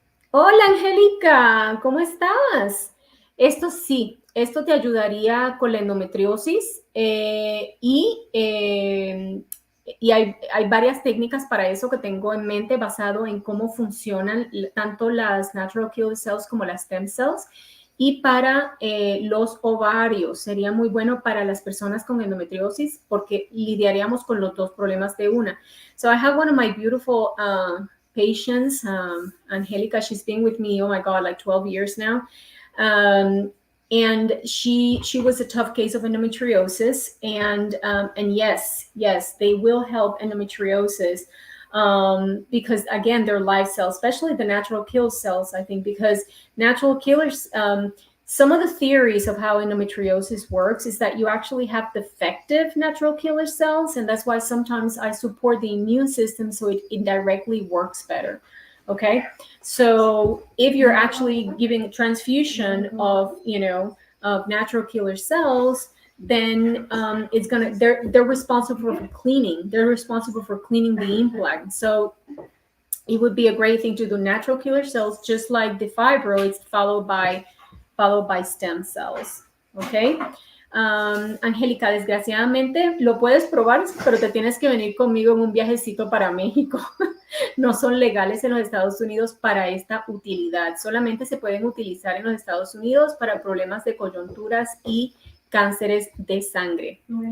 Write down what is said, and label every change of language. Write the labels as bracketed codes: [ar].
[es] Hola, Angélica, ¿cómo estás? Esto sí, esto te ayudaría con la endometriosis y hay varias técnicas para eso que tengo en mente basado en cómo funcionan tanto las natural killer cells como las stem cells. Y para los ovarios, sería muy bueno para las personas con endometriosis porque lidiaríamos con los dos problemas de una. [en] So I have one of my beautiful patients, Angelica. She's been with me, oh my God, like 12 years now. And she was a tough case of endometriosis. And yes, they will help endometriosis. Because again, they're live cells, especially the natural kill cells, I think, because natural killers, some of the theories of how endometriosis works is that you actually have defective natural killer cells. And that's why sometimes I support the immune system so it indirectly works better. Okay, so if you're actually giving a transfusion of, of natural killer cells, then it's gonna they're responsible for cleaning. They're responsible for cleaning the implant. So it would be a great thing to do natural killer cells, just like the fibroids, followed by stem cells. Okay. [es] Angélica, desgraciadamente lo puedes probar, pero te tienes que venir conmigo en un viajecito para México. No son legales en los Estados Unidos para esta utilidad. Solamente se pueden utilizar en los Estados Unidos para problemas de coyunturas y cánceres de sangre.